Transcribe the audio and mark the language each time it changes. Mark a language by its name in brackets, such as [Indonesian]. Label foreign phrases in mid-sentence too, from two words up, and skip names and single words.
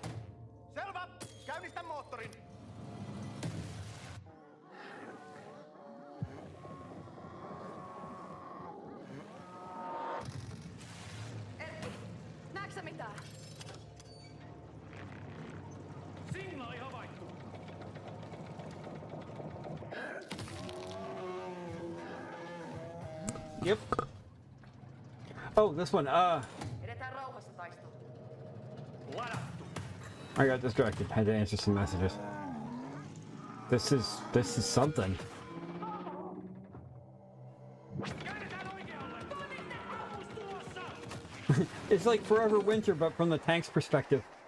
[Finnish] Selvä! Käynnistä moottorin! Erkki, näetkö sä mitään? Signaali havaittu! [English] Yep. Oh, this one. [Finnish] Edetään rauhassa taistelu. [English] I got distracted. Had to answer some messages. This is something. It's like Forever Winter, but from the tank's perspective.